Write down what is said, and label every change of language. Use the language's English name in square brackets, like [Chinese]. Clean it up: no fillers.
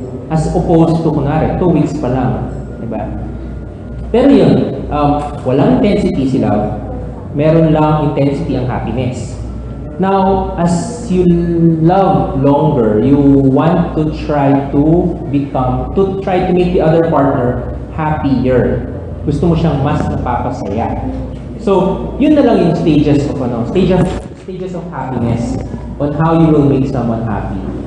[Filipino] As opposed to, kunwari, 2 weeks pa lang. Diba? Pero yun, walang intensity si love. Meron lang [English] intensity ang happiness. Now, as you love longer, you want to try to make the other partner happier. [Filipino] gusto mo siyang mas napapasaya. [English] So, [Filipino] yun na lang yung [English] stages of happiness on how you will make someone happy.